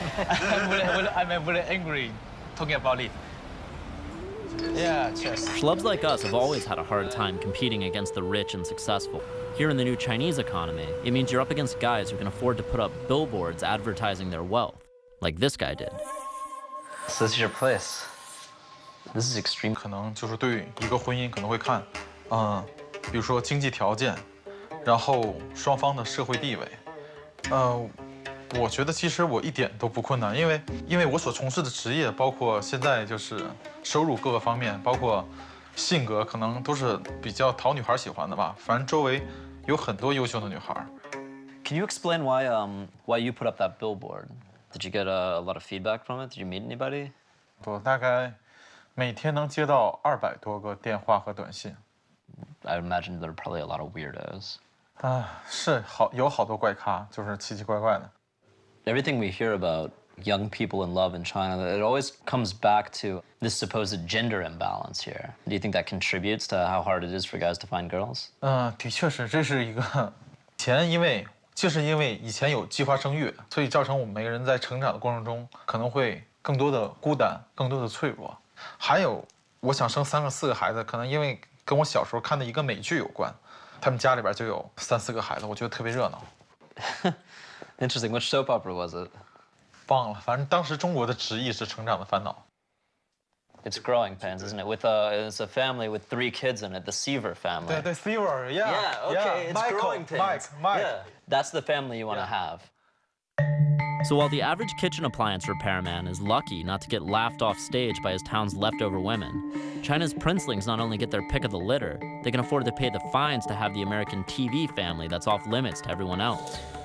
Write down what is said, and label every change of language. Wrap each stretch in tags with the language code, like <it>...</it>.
<en>I'm really angry talking about it. Yeah, cheers. Schlubs like us have always had a hard time competing against the rich and successful. Here in the new Chinese economy, it means you're up against guys who can afford to put up billboards advertising their wealth, like this guy did. So this is your place. This is extreme.</en> <zh>可能就是对一个婚姻可能会看，比如说经济条件，然后双方的社会地位，我觉得其实我一点都不困难，因为我所从事的职业，包括现在就是收入各个方面，包括性格，可能都是比较讨女孩喜欢的吧。反正周围有很多优秀的女孩。</zh> <en>Can you explain why you put up that billboard? Did you get a lot of feedback from it? Did you meet anybody?</en> <zh>我大概每天能接到200多个电话和短信。</zh> <en>I imagine there are probably a lot of weirdos.</en> <zh>是有好多怪咖，就是奇奇怪怪的。</zh> <en>Everything we hear about young people in love in China, it always comes back to this supposed gender imbalance here. Do you think that contributes to how hard it is for guys to find girls?</en> <zh>的确是，这是一个就是因为以前有计划生育，所以造成我们每个人在成长的过程中可能会更多的孤单，更多的脆弱。还有，我想生3个、4个孩子，可能因为跟我小时候看的一个美剧有关，他们家里边就有3、4个孩子，我觉得特别热闹。</zh> <en>Interesting. Which soap opera was it?</en> <zh>忘了，反正当时中国的直译是《成长的烦恼》。</zh> <en>It's Growing Pains, isn't it? It's a family with 3 kids in it, the Seaver family.</en> <zh>对 Seaver,</zh> <en>yeah. Yeah, okay, it's Growing Pains. Mike. Yeah, that's the family you want to have. So while the average kitchen appliance repairman is lucky not to get laughed off stage by his town's leftover women, China's princelings not only get their pick of the litter, they can afford to pay the fines to have the American TV family that's off limits to everyone else.</en>